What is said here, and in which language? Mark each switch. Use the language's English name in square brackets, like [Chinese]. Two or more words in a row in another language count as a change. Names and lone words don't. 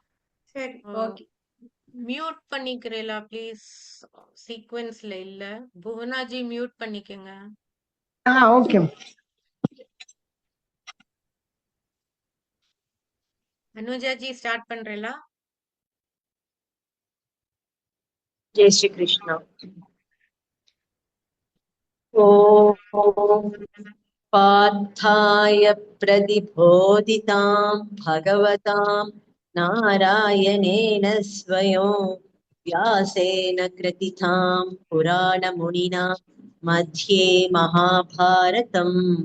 [Tamil] சரி, ஓகே. மியூட் பண்ணிக்கிறீங்களா ப்ளீஸ்? சீக்வென்ஸ்ல இல்ல. புவனாஜி மியூட் பண்ணிக்கங்க. ஓகே. அனுஜாஜி ஸ்டார்ட் பண்றீங்களா? [Hindi] जय श्री कृष्ण। [Sanskrit] ॐ पार्थाय प्रतिबोधितां भगवतां नारायणेन स्वयं व्यासेन कृतितां पुराणमुनिना मध्ये महाभारतम्